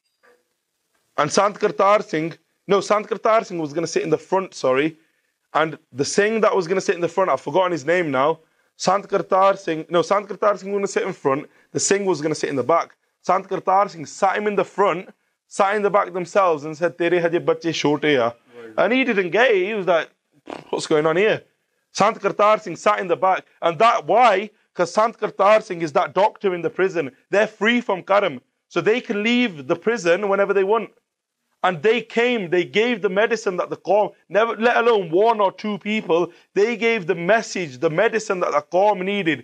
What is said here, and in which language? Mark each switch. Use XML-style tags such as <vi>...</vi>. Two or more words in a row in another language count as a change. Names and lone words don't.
<en>And Sant Kartar Singh was going to sit in the front, and the Singh that was going to sit in the front, I've forgotten his name now. Sant Kartar Singh was going to sit in front, the Singh was going to sit in the back. Sant Kartar Singh sat him in the front, sat in the back themselves and said,</en> <pa>ਤੇਰੇ ਹਜੇ ਬੱਚੇ ਛੋਟੇ ਆ.</pa> <en>And he didn't get it. He was like, what's going on here? Sant Kartar Singh sat in the back. And that, why? Because Sant Kartar Singh is that doctor in the prison. They're free from karam. So they can leave the prison whenever they want. And they gave the medicine that the Qawm, never, let alone one or two people, they gave the message, the medicine that the Qawm needed.</en>